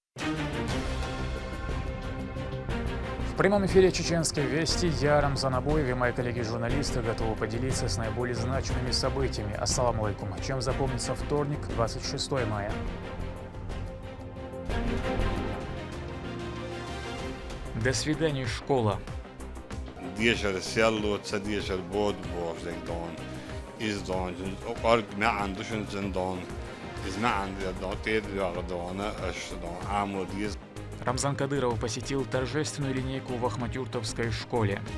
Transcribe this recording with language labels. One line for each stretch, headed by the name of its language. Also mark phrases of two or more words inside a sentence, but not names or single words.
Russian: В прямом эфире Чеченской Вести я, Рамзан Абоев, и мои коллеги-журналисты готовы поделиться с наиболее значимыми событиями.
Arabic: السلام عليكم.
Russian: Чем запомнится вторник, 26 мая. До свидания, школа. Рамзан Кадыров посетил торжественную линейку в Ахматюртовской школе.